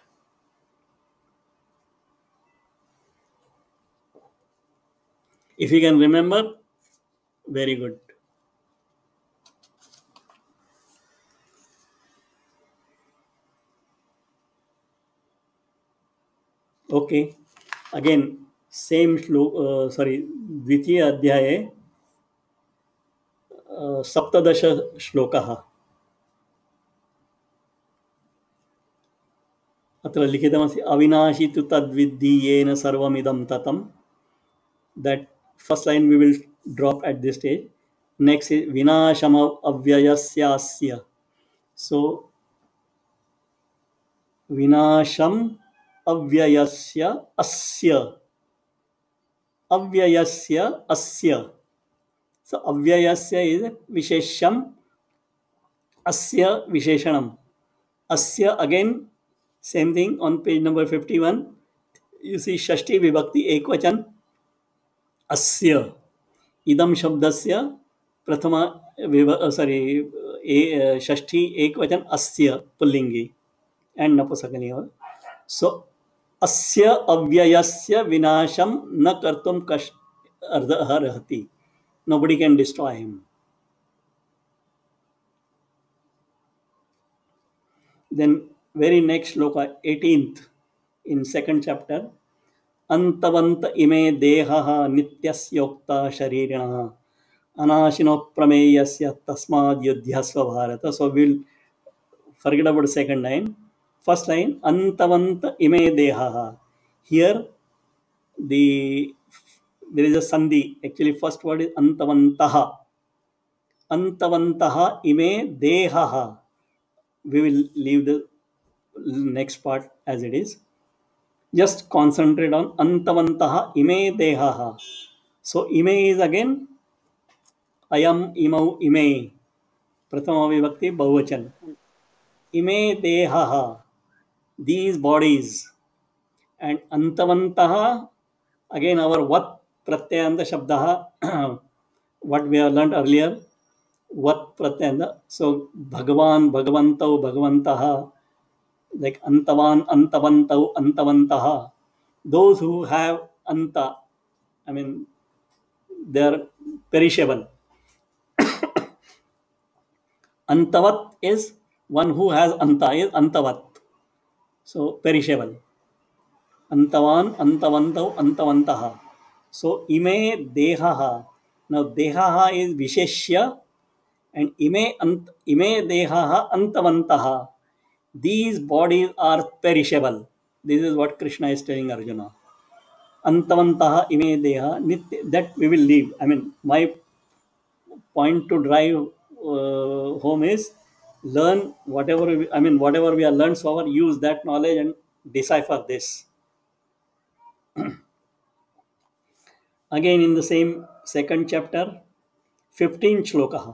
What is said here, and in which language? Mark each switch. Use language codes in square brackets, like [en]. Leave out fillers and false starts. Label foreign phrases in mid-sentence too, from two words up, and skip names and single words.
[en] If you can remember, very good. Okay, again, same [sa] द्वितीय अध्याये सप्तदश श्लोकः अत्र लिखितमस्ति अविनाशी तु तद्विद्धि येन सर्वमिदं ततं. [en] That first line we will drop at this stage. Next is [sa] vinasham avyayasya. So vinasham avyayasya asya. Avyayasya asya. So avyayasya is vishesham, asya visheshanam. [en] Asya again same thing on page number 51. You see [sa] Shashti Vibhakti Ekvachan asya. Idam shabdasya prathama Shashti Ekvachan asya pullingi and napusakani. So asya avyayasya vinasham na kartum arhati. [en] Nobody can destroy him. Then very next shloka, 18th in second chapter. [sa] Antavant ime dehaha nityasyokta sharirinaha anashino prameyasya tasmad yudhyasva bharata. [en] So we'll forget about the second line. First line, [sa] antavant ime dehaha. [en] Here there is a sandhi. Actually first word is antavantaha. [sa] Antavantaha ime dehaha. [en] We will leave the next part as it is. Just concentrate on [sa] antavantaha ime dehaha. So ime [en] is again [sa] ayam imau ime. Prathama vibhakti bahuvachan. Ime dehaha. [en] These bodies. And antavantaha, again our [sa] vat pratyayanta shabdaha, [en] what we have learned earlier. [sa] Vat pratyayanta. So Bhagavan, Bhagavantau, Bhagavantaha. Like antavan, antavantau, antavantaha. [en] Those who have anta, they are perishable. Antavat is one who has anta, is antavat. So perishable. [sa] Antavan, antavantau, antavantaha. So ime dehaha. [en] Now dehaha is visheshya and [sa] ime dehaha antavantaha. [en] These bodies are perishable. This is what Krishna is telling Arjuna. [sa] Antavantaha ime deha nitya. [en] That we will leave. My point to drive home is learn whatever we have learned so far, use that knowledge and decipher this. Again in the same second chapter, 15th shloka.